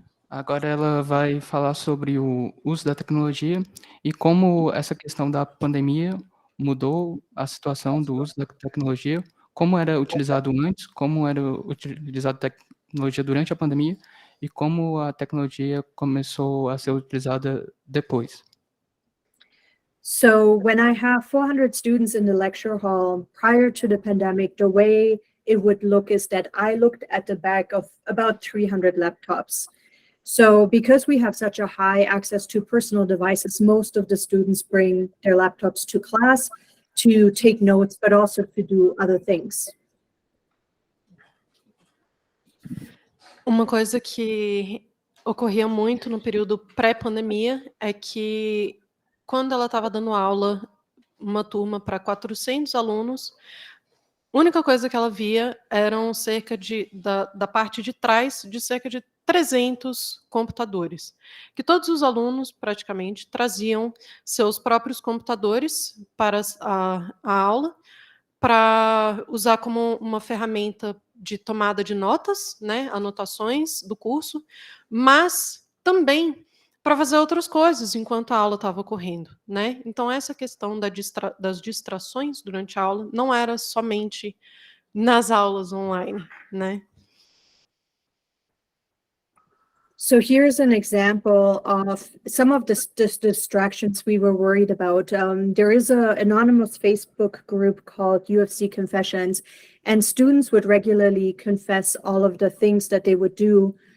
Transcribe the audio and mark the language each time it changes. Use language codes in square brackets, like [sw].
[pt] Agora ela vai falar sobre o uso da tecnologia e como essa questão da pandemia mudou a situação do uso da tecnologia, como era utilizado antes, como era utilizado a tecnologia durante a pandemia e como a tecnologia começou a ser utilizada depois. [en] So when I have 400 students in the lecture hall prior to the pandemic, the way it would look is that I looked at the back of about 300 laptops. So because we have such a high access to personal devices, most of the students bring their laptops to class to take notes, but also to do other things. [pt] Uma coisa que ocorria muito no período pré-pandemia é que, quando ela estava dando aula, uma turma para 400 alunos, a única coisa que ela via eram da parte de trás, de cerca de 300 computadores, que todos os alunos praticamente traziam seus próprios computadores para a aula, para usar como uma ferramenta de tomada de notas, né, anotações do curso, mas também para fazer outras coisas enquanto a aula estava ocorrendo, né? Então essa questão das distrações durante a aula não era somente nas aulas online, né? [en] So here's an example of some of the distractions we were worried about. There is an anonymous Facebook group called UFC Confessions, and students would regularly confess all of the things that they would do.